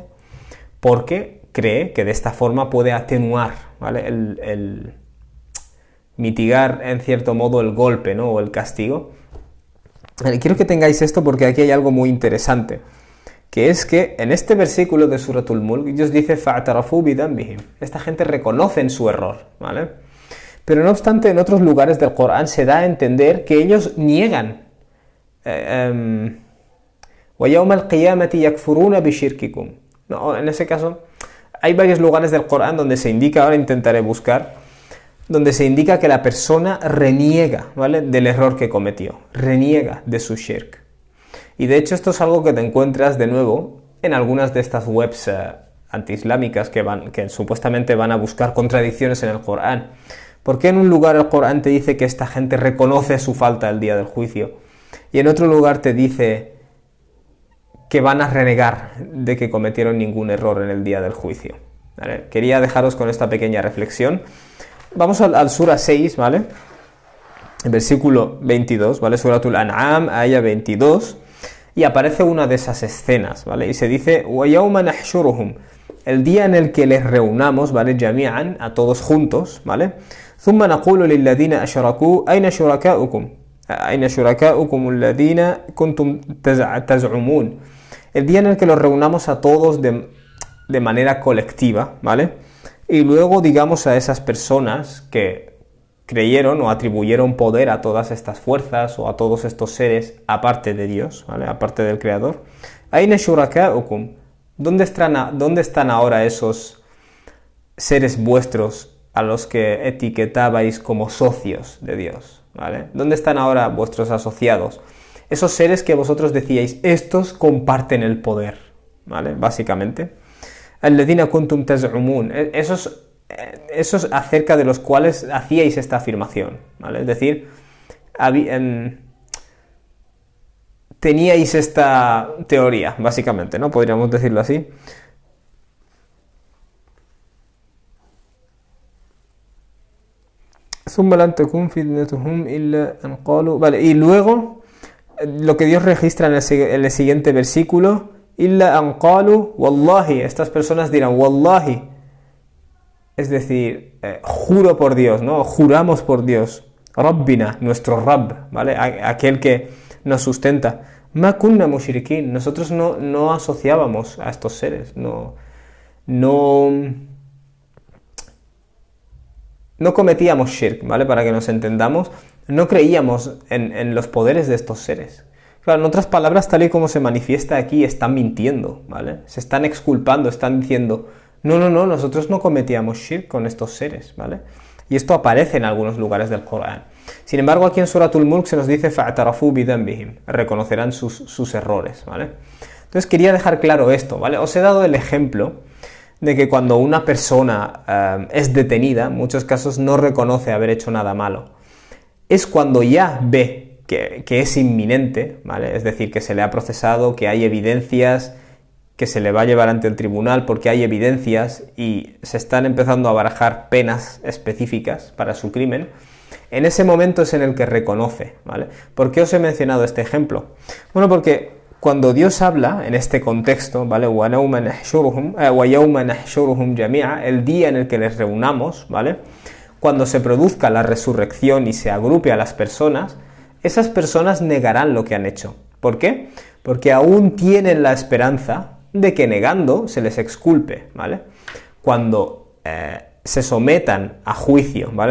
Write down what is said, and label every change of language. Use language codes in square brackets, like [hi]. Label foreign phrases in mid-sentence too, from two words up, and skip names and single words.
[es] Porque cree que de esta forma puede atenuar, ¿vale? el mitigar en cierto modo el golpe, ¿no? O el castigo. Quiero que tengáis esto porque aquí hay algo muy interesante, que es que en este versículo de Suratul Mulk Dios dice [ar] فَاعْتَرَفُوا بِذَنْبِهِمْ. [es] Esta gente reconoce en su error, ¿vale? Pero no obstante, en otros lugares del Corán se da a entender que ellos niegan. [ar] وَيَوْمَ الْقِيَامَةِ يَكْفُرُونَ بِشِرْكِكُمْ. [es] No, en ese caso, hay varios lugares del Corán donde se indica, ahora intentaré buscar, donde se indica que la persona reniega, ¿vale? Del error que cometió, reniega de su shirk. Y de hecho esto es algo que te encuentras de nuevo en algunas de estas webs antiislámicas que supuestamente van a buscar contradicciones en el Corán. ¿Por qué en un lugar el Corán te dice que esta gente reconoce su falta el día del juicio? Y en otro lugar te dice que van a renegar de que cometieron ningún error en el día del juicio, ¿vale? Quería dejaros con esta pequeña reflexión. Vamos al Sura 6, ¿vale? El versículo 22, ¿vale? Suratul An'am, aya 22, y aparece una de esas escenas, ¿vale? Y se dice, [ar] وَيَوْمَ نَحْشُرُهُمْ, [es] el día en el que les reunamos, ¿vale? جَمِيعًا, a todos juntos, ¿vale? [ar] ثُمَّ نَقُولُ لِلَّذِينَ أَشْرَكُوا أَيْنَ شُرَكَاؤُكُمْ أَيْنَ شُرَكَاؤُكُمُ الَّذِينَ كُنْتُمْ تَزْعُمُونَ, [es] el día en el que los reunamos a todos de manera colectiva, ¿vale? Y luego digamos a esas personas que creyeron o atribuyeron poder a todas estas fuerzas o a todos estos seres aparte de Dios, ¿vale? Aparte del Creador. [ar] أين شركاؤكم, [es] ¿dónde están ahora esos seres vuestros a los que etiquetabais como socios de Dios, ¿vale? ¿Dónde están ahora vuestros asociados? Esos seres que vosotros decíais, estos comparten el poder, ¿vale? Básicamente. [ar] الذين كنتم تزعمون, [es] esos acerca de los cuales hacíais esta afirmación, ¿vale? Es decir, teníais esta teoría, básicamente, ¿no? Podríamos decirlo así. Vale, y luego lo que Dios registra en el siguiente versículo, [ar] إلا أن قالوا والله, [es] estas personas dirán wallahi, es decir, juro por Dios, ¿no? Juramos por Dios, Rabbina, nuestro Rabb, ¿vale? Aquel que nos sustenta. [ar] ما كنا مشركين, [es] nosotros no asociábamos a estos seres, no cometíamos shirk, ¿vale? Para que nos entendamos, no creíamos en los poderes de estos seres. Claro, en otras palabras, tal y como se manifiesta aquí, están mintiendo, ¿vale? Se están exculpando, están diciendo, no, nosotros no cometíamos shirk con estos seres, ¿vale? Y esto aparece en algunos lugares del Corán. Sin embargo, aquí en Suratul Mulk se nos dice [ar] فَاعْتَرَفُوا بِذَنْبِهِمْ, [es] reconocerán sus errores, ¿vale? Entonces quería dejar claro esto, ¿vale? Os he dado el ejemplo de que cuando una persona es detenida, en muchos casos no reconoce haber hecho nada malo. Es cuando ya ve que es inminente, ¿vale? Es decir, que se le ha procesado, que hay evidencias, que se le va a llevar ante el tribunal porque hay evidencias y se están empezando a barajar penas específicas para su crimen. En ese momento es en el que reconoce, ¿vale? ¿Por qué os he mencionado este ejemplo? Bueno, porque cuando Dios habla en este contexto, ¿vale? [ar] وَيَوْمَ نَحْشُرُهُمْ جَمِيعًا, [es] el día en el que les reunamos, ¿vale? Cuando se produzca la resurrección y se agrupe a las personas, esas personas negarán lo que han hecho. ¿Por qué? Porque aún tienen la esperanza de que negando se les exculpe, ¿vale? Cuando se sometan a juicio, ¿vale?